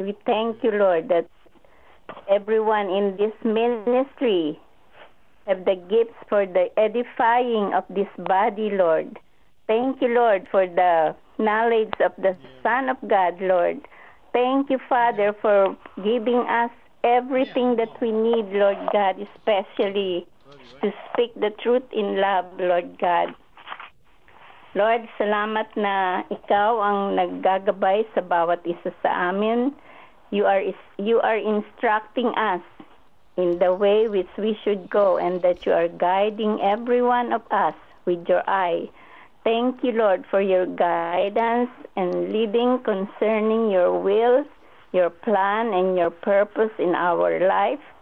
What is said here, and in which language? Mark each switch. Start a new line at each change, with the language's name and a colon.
English: We thank you, Lord, that everyone in this ministry have the gifts for the edifying of this body, Lord. Thank you, Lord, for the knowledge of the Son of God, Lord. Thank you, Father, for giving us everything that we need, Lord God, especially to speak the truth in love, Lord God.
Filipino: Lord, salamat na ikaw ang naggagabay sa bawat isa sa amin.
English: You are instructing us in the way which we should go, and that you are guiding every one of us with your eye. Thank you, Lord, for your guidance and leading concerning your will, your plan, and your purpose in our life.